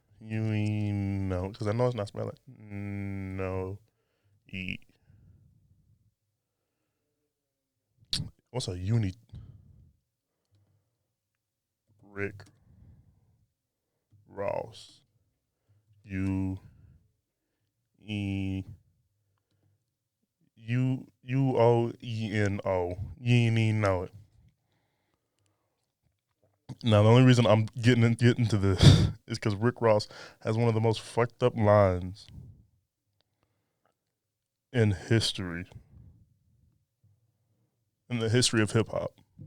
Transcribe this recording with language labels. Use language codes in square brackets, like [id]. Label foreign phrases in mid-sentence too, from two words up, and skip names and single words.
[en] You ain't know it. Because I know it's not spelling. No. E. What's a uni? Rick Ross. U-E-U-O-E-N-O. You ain't even know it. Now, the only reason I'm getting into this is because Rick Ross has one of the most fucked up lines in history, in the history of hip hop.